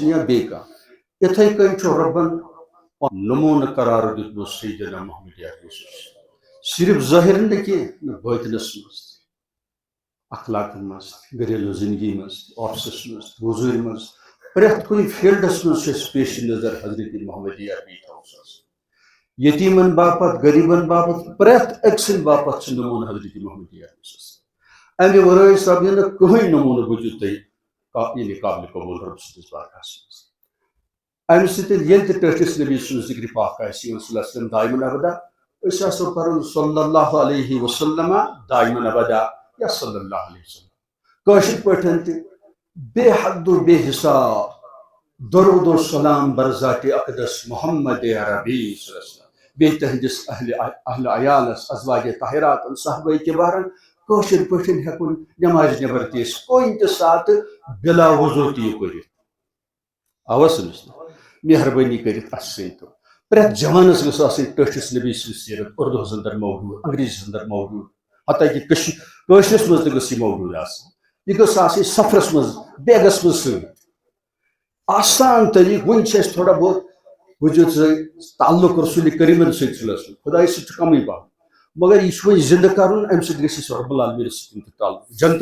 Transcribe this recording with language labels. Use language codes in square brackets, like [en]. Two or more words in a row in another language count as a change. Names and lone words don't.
[ks] یا بیٚیہِ کانٛہہ یِتھے کٔنۍ چھُ رۄبن نمونہٕ قرار دیُتمُت سیدنا محمد صرف ظٲہر نہٕ کینٛہہ باطنس منٛز اخلاقن منٛز گھریلوٗ زندگی منٛز آفسس منٛز موٚزوٗرۍ منٛز پرٛٮ۪تھ کُنہِ فیٖلڈس منٛز چھُ اَسہِ پیش نظر حضرت محمد عربی تھاوُس یتیمن باپت غریبن باپت پرٛٮ۪تھ أکۍ سٕنٛدِ باپت چھُ نمونہٕ حضرت محمد عربی امہِ ورٲے سپدِ نہٕ کٕہٕنۍ نمونہٕ بوٗزِو تُہۍ یعنی قابل قبول رب سٕنٛدِس بارگاہس منٛز امہِ سۭتۍ ییٚلہِ تہِ ٹٲٹھِس نبی سُنٛد ذکر پاک آسہِ یِوان [ar] صلی اللہ علیہ وسلم دائمن ابدا [ks] أسۍ آسو پرُن [ar] صلی اللہ علیہ وسلم دائمن ابدا [ks] یا [ar] صلی اللہ علیہ وسلم [ks] کٲشِر پٲٹھۍ تہِ بے حد و بے حساب درود و سلام برذات اقدس محمد عربی [ar] صلی اللہ علیہ وسلم [ks] بیٚیہِ تہنٛدِس اہل عیالس ازواج طاہراتن صحابہ کبارن کٲشِر پٲٹھۍ ہیٚکُن نماز نٮ۪بر تہِ ٲسۍ کُنہِ تہِ ساتہٕ بلا وضوٗ تہِ یہِ کٔرِتھ آوا سمجھ مہربٲنی کٔرِتھ اَسہِ سۭتۍ پرٛٮ۪تھ جوانس گٔژھ آسٕنۍ ٹٲٹھِس نبی سٕنٛز سیرت اردوٗہس اندر موجوٗد انگریٖزیس اندر موجوٗد حتیٰ کہ کٲشرِس منٛز تہِ گٔژھ یہِ موجوٗد آسٕنۍ یہِ گٔژھ آسٕنۍ سفرس منٛز بیگس منٛز سۭتۍ آسان طریٖقہٕ وُنہِ چھِ اَسہِ تھوڑا بہت وجود تعلق رسول کریٖمن سۭتۍ [ar] صلی اللہ علیہ وسلم [ks] خۄدایس سۭتۍ چھُ کمٕے پہم مگر یہ وۄنۍ زندٕ کرُن امہِ سۭتۍ گژھِ اَسہِ رب العالمیٖنس سۭتۍ تہِ تعلق جنتس